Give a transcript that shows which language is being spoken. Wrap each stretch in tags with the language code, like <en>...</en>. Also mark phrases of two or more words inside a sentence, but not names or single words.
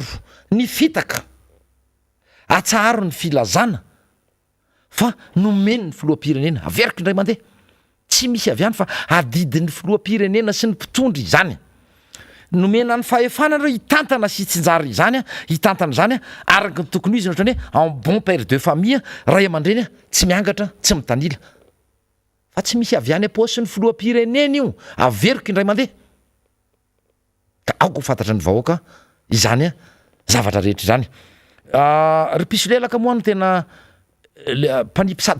<mg>ny fitaka atsaharo ny filazana fa nomeny ny filoham-pirenena averiko indray mandeha tsy misy aviany fa adidin'ny filoham-pirenena sy ny mpitondry izany nomena ny fahefana reo hitantana sy tsinjary izany hitantana zany araka ny tokony izy ohatrany hoe</mg> <fr>en bon père de famille</fr> <mg>ray aman-dreny tsy miangatra tsy mitanila fa tsy misy aviany aposy ny filoham-pirenena io averiko indray mandeha ka aoko ho fantatra ny vahoaka izany zavatra rehetra izany ry piso lelaka moa no tena mpanipy sady</mg>